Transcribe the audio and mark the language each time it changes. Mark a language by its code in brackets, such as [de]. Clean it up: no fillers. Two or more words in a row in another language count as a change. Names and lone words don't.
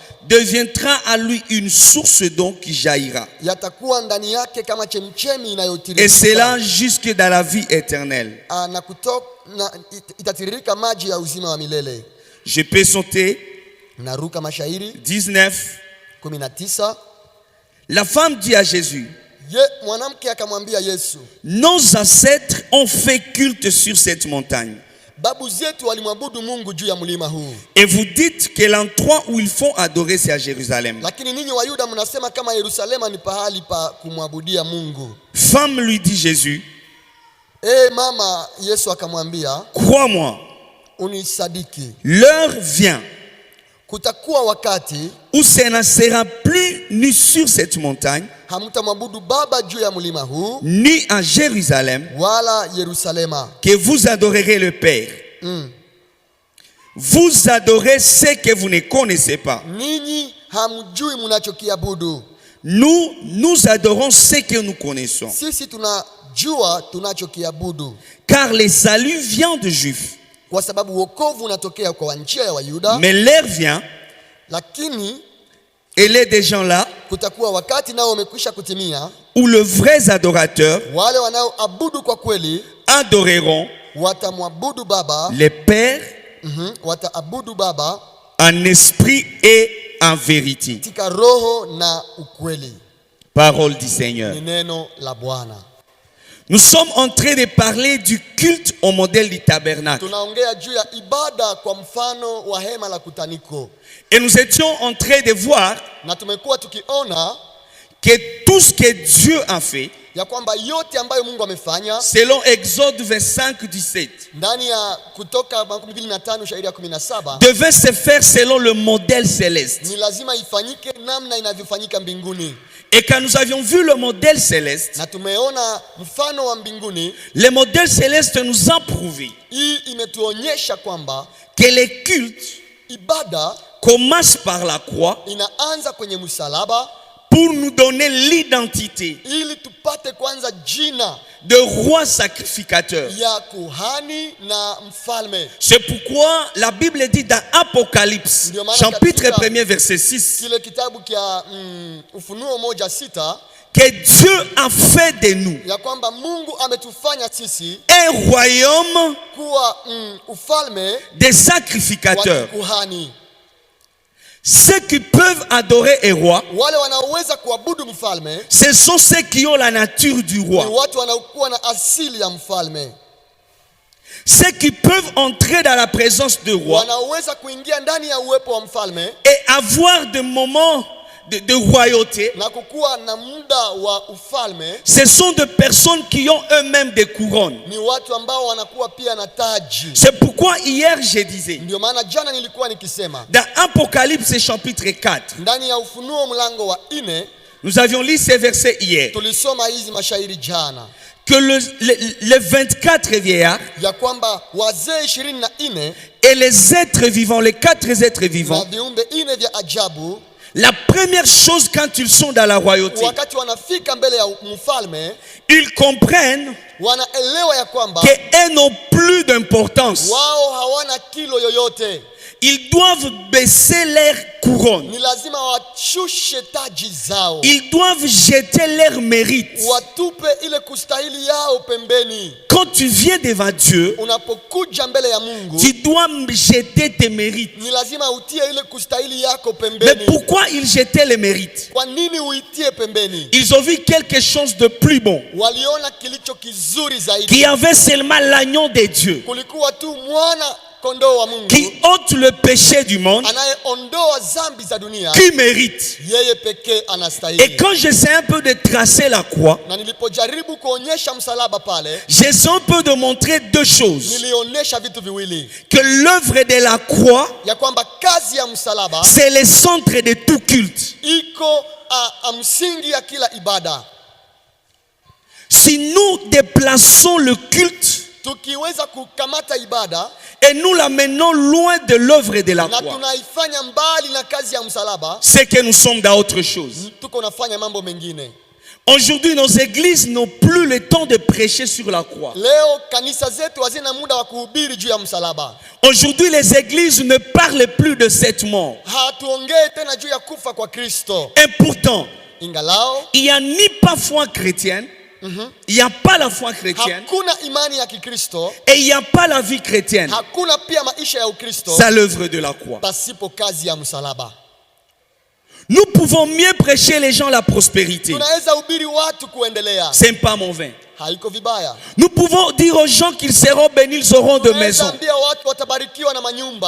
[fr] deviendra à lui une source d'eau qui jaillira. [sw] yatakuwa ndani yake kama chemchemi [fr] Et [sw] inayotiririka, [fr] cela jusque dans la vie éternelle. [sw] na itatiririka maji ya uzima wa milele. [fr] Je peux sauter [sw] Naruka mashairi [fr] 19 [sw] 19. [fr] La femme dit à Jésus, [sw] Mwanamke akamwambia Yesu, [fr] nos ancêtres ont fait culte sur cette montagne. [sw] babu zetu walimwabudu Mungu juu ya mlima huu. [fr] Et vous dites que l'endroit où ils font adorer c'est à Jérusalem. [sw] Lakini ninyi Wayuda mnasema kama Yerusalema ni pahali pa kumwabudia Mungu. [fr] Femme, lui dit Jésus, [sw] Mama, Yesu akamwambia, [fr] crois-moi, [sw] unisadiki, [fr] l'heure vient [sw] kutakuwa wakati [fr] où ce ne sera plus ni sur cette montagne, [sw] hamtamwabudu Baba juu ya mlima huu, [fr] ni à Jérusalem, [sw] wala Yerusalema, [fr] que vous adorerez le Père. Vous adorez ce que vous ne connaissez pas. [sw] Ninyi hamjui mnachokiabudu. [fr] Nous adorons ce que nous connaissons. [sw] Sisi tunajua tunachokiabudu. [fr] Car le salut vient de Juifs. [sw] Kwa sababu wokovu unatokea kwa njia ya Wayuda. [fr] Mais l'heure vient, [sw] lakini [fr] et les des gens là, [sw] kutakuwa wakati nao umekwisha kutimia, [fr] où les vrais adorateurs [sw] wale wanaoabudu kwa kweli [fr] adoreront [sw] watamwabudu Baba, [fr] le Père [sw] wataabudu Baba [fr] en esprit et en vérité. [sw] katika roho na ukweli. [fr] Parole du Seigneur. [sw] Ni neno la Bwana. [fr] Nous sommes en train de parler du culte au modèle du tabernacle. [sw] Tunaongea juu ya ibada kwa mfano wa hema la kutaniko. [fr] Et nous étions en train de voir [sw] Na tumekuwa tukiona [fr] que tout ce que Dieu a fait, [sw] ya kwamba yote ambayo Mungu amefanya, [fr] selon Exode 25:17, [sw] ndani ya Kutoka 25 shairi ya 17, [fr] devait se faire selon le modèle céleste. [sw] ni lazima ifanyike namna inavyofanyika mbinguni. [fr] Et quand nous avions vu le modèle céleste, [sw] Na tumeona mfano wa mbinguni, [fr] le modèle céleste nous a prouvé [sw] hii imetuonyesha kwamba [fr] que les cultes [sw] ibada [fr] commencent par la croix [sw] inaanza kwenye msalaba, [fr] pour nous donner l'identité [sw] ili tupate kwanza jina [fr] de roi sacrificateur. [sw] ya kuhani na mfalme. [fr] C'est pourquoi la Bible dit dans Apocalypse, chapitre 1er, verset 6, [sw] Kile kitabu kia Ufunuo 1:6, [fr] que Dieu a fait de nous [sw] ya kwamba Mungu ametufanya sisi [fr] un royaume [sw] kuwa ufalme [fr] des sacrificateurs. [sw] wa kuhani. [fr] Ceux qui peuvent adorer un roi, [sw] Wale wanaoweza kuabudu mfalme [fr] ce sont ceux qui ont la nature du [sw] ni [fr] roi. [sw] watu wanaokuwa na asili ya mfalme. [fr] Ceux qui peuvent entrer dans la présence du roi [sw] Wanaoweza kuingia ndani ya uwepo wa mfalme [fr] et avoir des moments de royauté. [sw] na kukuwa na muda wa ufalme, [fr] Ce sont des personnes qui ont eux-mêmes des couronnes. [sw] ni watu ambao wanakuwa pia na taji. [fr] C'est pourquoi hier je disais, [sw] Ndio maana jana nilikuwa nikisema [fr] dans Apocalypse chapitre 4, [sw] ndani ya Ufunuo mlango wa 4, [fr] nous avions lu ces versets hier, [sw] tulisoma hizi mashairi jana, [fr] que les 24 vieillards [sw] ya kwamba wazee 24 [fr] et les êtres vivants, les 4 êtres [sw] na [fr] vivants, [sw] viumbe 4 vya ajabu, [fr] la première chose quand ils sont dans la royauté, [sw] wakati wanafika mbele ya mfalme, [fr] ils comprennent [sw] wanaelewa ya kwamba [fr] qu'ils n'ont plus d'importance. [sw] wao hawana kilo yoyote. [fr] Ils doivent baisser leur couronne. [sw] Ni lazima washushe taji zao, [fr] Ils doivent jeter leur mérite. [sw] watupe ile kustahili yao pembeni. [fr] Quand tu viens devant Dieu, [sw] Unapokuja mbele ya Mungu, [fr] tu dois jeter tes mérites. [sw] ni lazima utie ile kustahili yako [fr] Mais [sw] pembeni. [fr] pourquoi ils jetaient les mérites? [sw] Kwa nini uitie pembeni? [fr] Ils ont vu quelque chose de plus bon, [sw] Waliona kilicho kizuri zaidi. [fr] qui avait seulement l'agneau de Dieu, [sw] Kulikuwa tu mwana kondoo wa Mungu [fr] qui ôte le péché du monde, [sw] anayeondoa dhambi za dunia. [fr] qui mérite. [sw] Yeye pekee [fr] Et [sw] anastahili. [fr] quand j'essaie un peu de tracer la croix, [sw] Na nilipojaribu kuonyesha msalaba pale, [fr] j'essaie un peu de montrer deux choses. [sw] nilionyesha vitu viwili, [fr] Que l'œuvre de la croix, [sw] ya kwamba kazi ya msalaba [fr] c'est le centre de tout culte. [sw] iko msingi ya kila ibada. [fr] Si nous déplaçons le culte [sw] Tukiweza kukamata ibada [fr] et nous l'amenons loin de l'œuvre de la [sw] na [fr] croix, [sw] tunaifanya mbali na kazi ya msalaba, [fr] c'est que nous sommes dans autre chose. [sw] tuko nafanya mambo mengine. [fr] Aujourd'hui, nos églises n'ont plus le temps de prêcher sur la croix. [sw] Leo kanisa zetu hazina muda wa kuhubiri juu ya msalaba. [fr] Aujourd'hui, les églises ne parlent plus de cette mort. [sw] Hatuongee tena juu ya kufa kwa Kristo. [fr] Et pourtant, [sw] Ingalao [fr] il n'y a ni pas foi chrétienne, il n'y a pas la foi chrétienne, [sw] hakuna imani ya Kikristo, [fr] et il n'y a pas la vie chrétienne [sw] hakuna pia maisha ya Ukristo [fr] sans l'œuvre de la croix. [sw] pasipo kazi ya msalaba. [fr] Nous pouvons mieux prêcher les gens la prospérité. [sw] Tunaweza hubiri watu kuendelea. [fr] C'est pas mauvais. [sw] Haiko vibaya. [fr] Nous pouvons dire aux gens qu'ils seront bénis, ils auront de maisons. [sw] Tunaweza ambia watu watabarikiwa na manyumba.